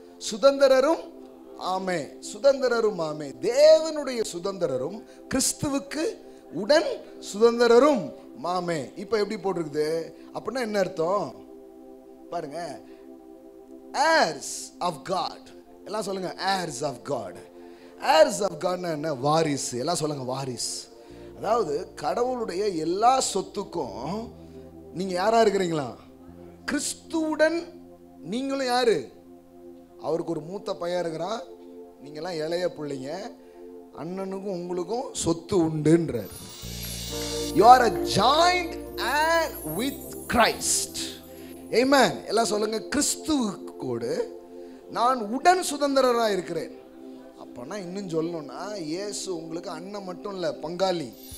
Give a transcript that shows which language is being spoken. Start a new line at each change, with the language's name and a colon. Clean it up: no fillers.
Tamil: சுதந்திரரும் ஆமே, சுதந்திரரும் ஆமே, தேவனுடைய சுதந்திரரும் கிறிஸ்துவுக்கு உடன் சுதந்திரரும் மாமே. இப்ப எப்படி போட்டிருக்குது அப்படின்னா என்ன அர்த்தம் பாருங்க,
English: heirs of God.
Tamil: எல்லாம் சொல்லுங்க
English: heirs of God. heirs of God
Tamil: என்ன? வாரிசு. எல்லாம் சொல்லுங்க வாரிசு. அதாவது கடவுளுடைய எல்லா சொத்துக்கும் நீங்க யாரா இருக்கிறீங்களா? கிறிஸ்துவுடன் நீங்களும் யாரு? அவருக்கு ஒரு மூத்த பையன் இருக்கிறான், நீங்களாம் இளைய பிள்ளைங்க, அண்ணனுக்கும் உங்களுக்கும் சொத்து உண்டுன்றார்.
English: You are a joint heir with Christ. Amen.
Tamil: எல்லாம் சொல்லுங்க கிறிஸ்துவோடு நான் உடன் சுதந்திரராக இருக்கிறேன். அப்பனா இன்னும் சொல்லணும்னா இயேசு உங்களுக்கு அண்ணன் மட்டும் இல்ல, பங்காளி.